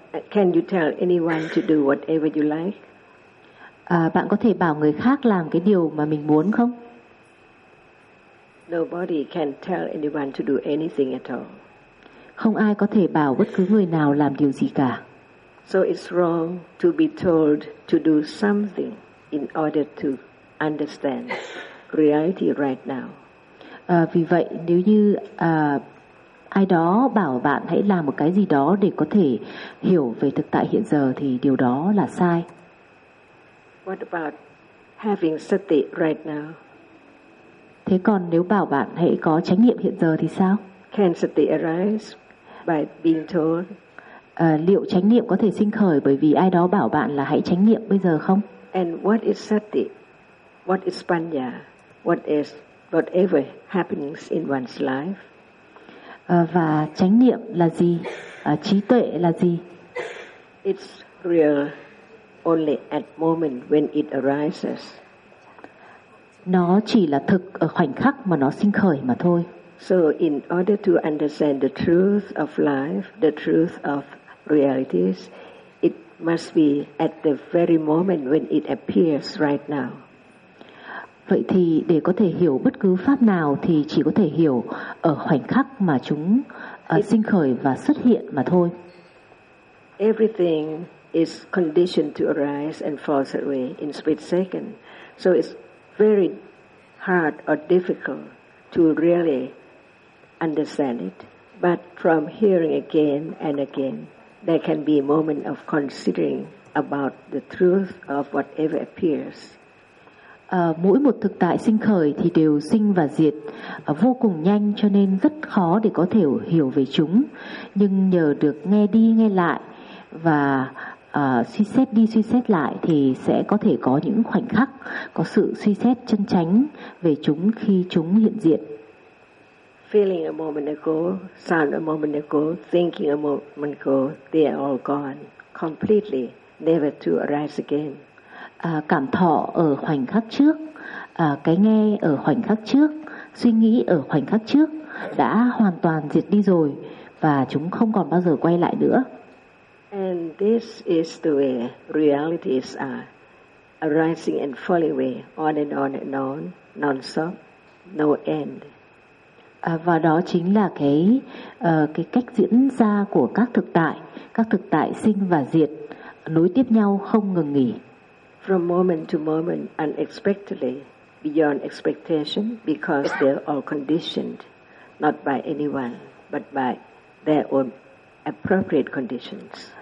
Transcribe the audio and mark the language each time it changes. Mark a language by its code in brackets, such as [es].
[en] Can you tell anyone to do whatever you like? [vi] Bạn có thể bảo người khác làm cái điều mà mình muốn không? [en] Nobody can tell anyone to do anything at all. [vi] Không ai có thể bảo bất cứ người nào làm điều gì cả. [en] So it's wrong to be told to do something in order to understand reality right now. [vi] Vì vậy, nếu như ai đó bảo bạn hãy làm một cái gì đó để có thể hiểu về thực tại hiện giờ thì điều đó là sai. [en] What about having sati right now? [vi] Thế còn nếu bảo bạn hãy có chánh niệm hiện giờ thì sao? [en] Can sati arise by being told? [vi] Liệu chánh niệm có thể sinh khởi bởi vì ai đó bảo bạn là hãy chánh niệm bây giờ không? [en] And what is sati? What is panya? What is whatever happens in one's life? [vi] Và chánh niệm là gì? Trí tuệ là gì? [en] It's real only at moment when it arises. [vi] Nó chỉ là thực ở khoảnh khắc mà nó sinh khởi mà thôi. [en] So in order to understand the truth of life, the truth of realities, it must be at the very moment when it appears right now. [vi] Vậy thì để có thể hiểu bất cứ pháp nào thì chỉ có thể hiểu ở khoảnh khắc mà chúng sinh khởi và xuất hiện mà thôi. [en] Everything is conditioned to arise and falls away in split second. So it's very hard or difficult to really understand it. But from hearing again and again, there can be a moment of considering about the truth of whatever appears. [vi] Mỗi một thực tại sinh khởi thì đều sinh và diệt vô cùng nhanh, cho nên rất khó để có thể hiểu về chúng. Nhưng nhờ được nghe đi nghe lại và suy xét đi suy xét lại thì sẽ có thể có những khoảnh khắc có sự suy xét chân chánh về chúng khi chúng hiện diện. [en] Feeling a moment ago, sound a moment ago, thinking a moment ago, they are all gone completely, never to arise again. [vi] Cảm thọ ở khoảnh khắc trước, cái nghe ở khoảnh khắc trước, suy nghĩ ở khoảnh khắc trước đã hoàn toàn diệt đi rồi và chúng không còn bao giờ quay lại nữa. [en] And this is the way realities are arising and falling away, on and on and on, non-stop, no end. [vi] Và đó chính là cái cách diễn ra của các thực tại sinh và diệt, nối tiếp nhau không ngừng nghỉ. [en] From moment to moment, unexpectedly, beyond expectation, because they're all conditioned, not by anyone, but by their own appropriate conditions.